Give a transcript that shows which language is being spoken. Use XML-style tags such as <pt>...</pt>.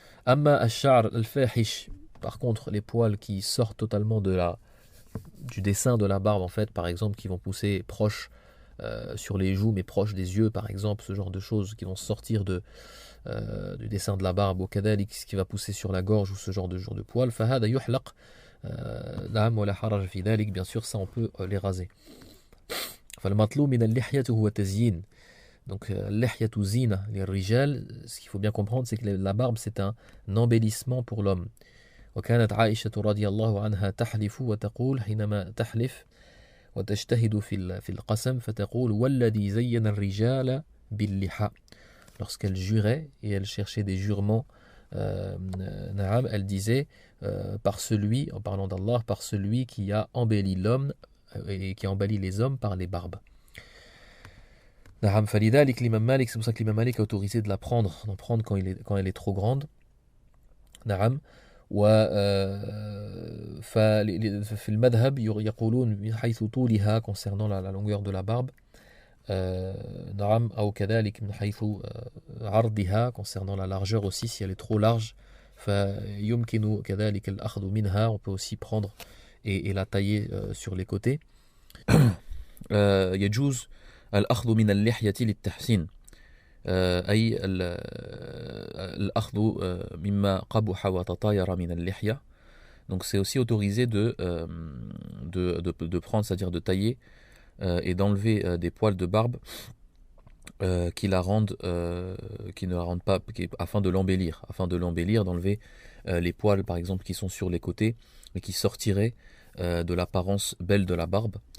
<ar>أما الشعر الفاحش,</ar> <fr>par contre les poils qui sortent totalement du dessin de la barbe, en fait, par exemple, qui vont pousser proche sur les joues mais proche des yeux, par exemple, ce genre de choses qui vont sortir du dessin de la barbe, au kadalik, ce qui va pousser sur la gorge, ou ce genre de poils,</fr> <ar>فهذا يحلق نعم ولا حرج في ذلك,</ar> <fr>bien sûr ça on peut les raser.</fr> <ar>فالمطلوب من اللحية هو تزيين.</ar> <fr>Donc</fr> <ar>اللحية زينة للرجال,</ar> <fr>ce qu'il faut bien comprendre c'est que la barbe c'est un embellissement pour l'homme.</fr> <ar>وكانت عائشة رضي الله عنها تحلف وتقول حينما تحلف وتجتهد في القسم فتقول والذي زين الرجال باللحى.</ar> <fr>lorsqu'elle jurait et elle cherchait des jurements, Naam, elle disait par celui, en parlant d'Allah, par celui qui a embelli l'homme et qui a embelli les hommes par les barbes. Naam, falidalik l'imam Malik, c'est pour ça que l'imam Malik a autorisé de la prendre, d'en prendre quand elle est trop grande. Naam.</fr> <ar>ففي المذهب يقولون من حيث طولها</ar> <fr>concernant la longueur de la barbe,</fr> <ar>نعم أو كذلك من حيث عرضها</ar> <fr>concernant la largeur aussi, si elle est trop large,</fr> <ar>فيمكن كذلك الأخذ منها,</ar> <fr>on peut aussi prendre et la tailler sur les côtés.</fr> <ar>يجوز الأخذ من اللحية للتحسين أي الأخذ مما قبح وتطاير من اللحية.</ar> <fr>Donc c'est aussi autorisé de prendre, c'est-à-dire de tailler et d'enlever des poils de barbe qui ne la rendent pas, afin de l'embellir, d'enlever les poils par exemple qui sont sur les côtés et qui sortiraient de l'apparence belle de la barbe.</fr>